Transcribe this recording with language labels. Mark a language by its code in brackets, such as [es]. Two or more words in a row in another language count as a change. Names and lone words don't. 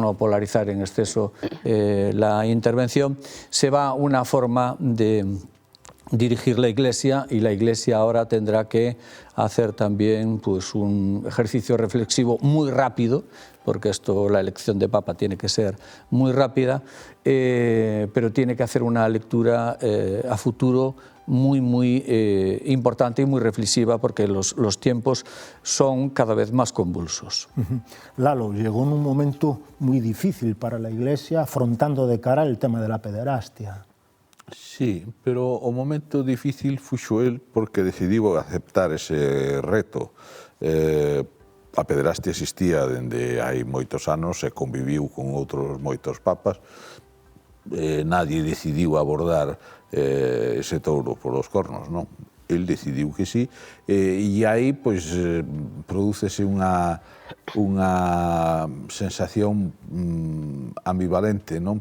[es] no polarizar en exceso la intervención, se va una forma de dirigir la Iglesia y la Iglesia ahora tendrá que hacer también pues, un ejercicio reflexivo muy rápido, porque la elección de Papa tiene que ser muy rápida, pero tiene que hacer una lectura a futuro muy importante y muy reflexiva porque los tiempos son cada vez más convulsos. Lalo, llegó en un momento muy difícil para la Iglesia afrontando de cara el tema de la pederastia. [gl] Sí, pero o momento difícil fuxo el porque decidiu aceptar ese reto. A pederastia existía dende hai moitos anos e conviviu con outros moitos papas. Nadie decidiu abordar ese touro polos cornos, non? El decidiu que sí, e aí pois prodúcese unha sensación ambivalente, non?